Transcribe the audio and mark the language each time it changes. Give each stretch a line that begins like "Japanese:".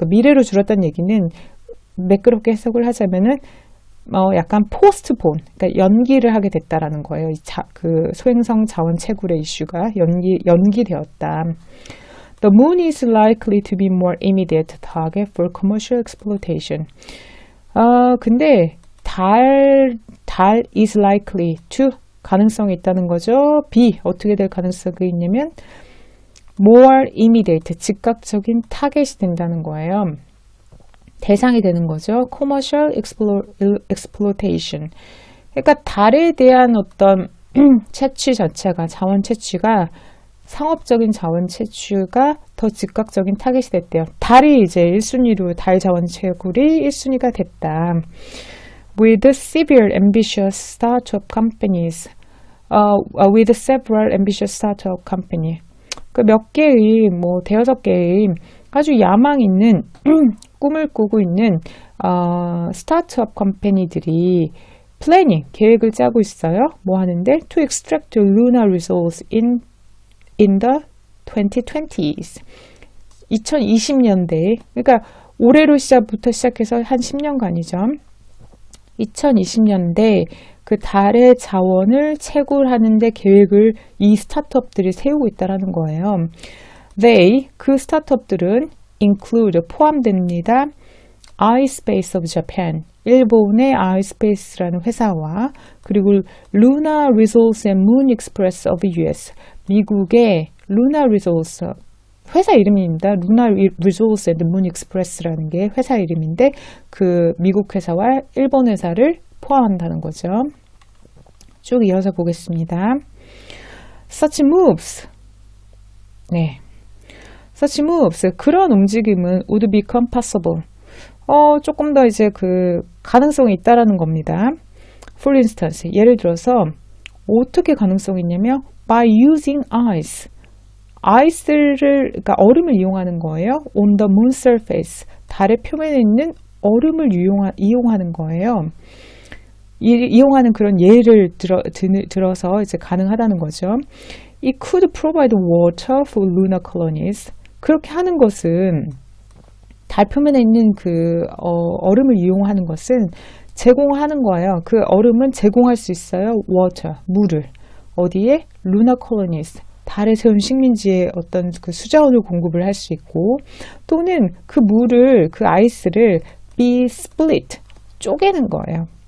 Korean: 그러니까 미래로 줄었다는 얘기는 매끄럽게 해석을 하자면은 약간 postpone, 그러니까 연기를 하게 됐다라는 거예요. 그 소행성 자원 채굴의 이슈가 연기되었다.
English: The moon is likely to be more immediate target for commercial exploitation.
Korean: 근데 달
English: is likely to
Korean: 가능성이 있다는 거죠. B 어떻게 될 가능성이 있냐면
English: more immediate
Korean: 즉각적인 타겟이 된다는 거예요. 대상이 되는 거죠.
English: commercial exploitation.
Korean: 그러니까 달에 대한 어떤 채취 자체가 자원 채취가 상업적인 자원 채취가 더 즉각적인 타겟이 됐대요. 달이 이제 1순위로 달 자원 채굴이 1순위가 됐다.
English: With several ambitious startup companies, with several ambitious startup company.
Korean: 그 몇 개의 뭐 대여섯 개의 아주 야망 있는 꿈을 꾸고 있는 스타트업 컴퍼니들이 플래닝 계획을 짜고 있어요. 뭐 하는데
English: to extract lunar resource in the 2020s.
Korean: 2020년대에 그러니까 올해로 시작부터 시작해서 한 10년간이죠. 2020년대 그 달의 자원을 채굴하는데 계획을 이 스타트업들이 세우고 있다라는 거예요. They, 그 스타트업들은 include, 포함됩니다. iSpace of Japan, 일본의 iSpace라는 회사와 그리고 Lunar Resource and Moon Express of US, 미국의 Lunar Resource, 회사 이름입니다. Lunar Resource and Moon Express라는 게 회사 이름인데 그 미국 회사와 일본 회사를 포함한다는 거죠. 쭉 이어서 보겠습니다.
English: Such moves.
Korean: 네. Such moves. 그런 움직임은
English: would become possible.
Korean: 조금 더 이제 그 가능성이 있다라는 겁니다.
English: For instance,
Korean: 예를 들어서 어떻게 가능성이 있냐면
English: by using ice.
Korean: 아이스를, 그러니까 얼음을 이용하는 거예요.
English: On the moon surface.
Korean: 달의 표면에 있는 얼음을 이용하는 거예요. 이용하는 그런 예를 들어서 이제 가능하다는 거죠.
English: It could provide water for lunar colonies.
Korean: 그렇게 하는 것은 달 표면에 있는 그 얼음을 이용하는 것은 제공하는 거예요. 그 얼음은 제공할 수 있어요. water, 물을. 어디에? lunar colonies, 달에 세운 식민지에 어떤 그 수자원을 공급을 할 수 있고, 또는 그 물을, 그 아이스를
English: be split,
Korean: 쪼개는 거예요.